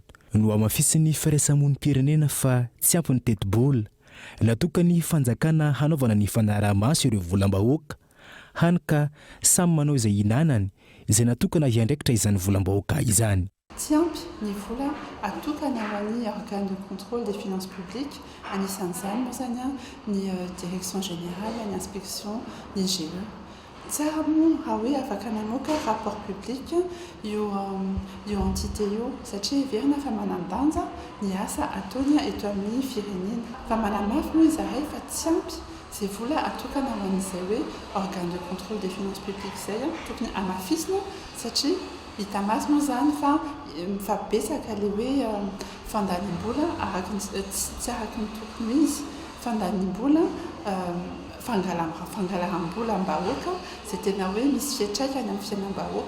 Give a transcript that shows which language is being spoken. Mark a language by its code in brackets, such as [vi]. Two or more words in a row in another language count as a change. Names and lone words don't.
[mg] No amafisin'ny firaisamonim-pirenena fa tsy ampy ny teti-bola natokany fanjakana hanaovana ny fanaraha-maso ireo volam-bahoaka, hany ka samy manao izay inanany izay natokana hiandraikitra izany volam-bahoaka izany. Tsy ampy ny vola atokana ho an'ny [fr] organe de contrôle des finances publiques, [mg] anisan'izany moa zany ny [fr] direction générale, [mg] ny inspection, ny IGE. Tsara moa raha hoe afaka namoaka [fr] rapport public [mg] io entité io satria heverina fa manan-danja ny asa ataony eto amin'ny firenena. Fa manamafy moa izahay fa tsy ampy izay vola atokana ho an'izay hoe [fr] organe de contrôle des finances publiques [mg] izay tokony amafisina satria hita maso moa zany fa betsaka le hoe fandanim-bola tsy araka ny tokony izy, fandanim-bola fangalam-bola am-bahoaka izay tena hoe misy fiantraikany amin'ny fiainam-bahoaka.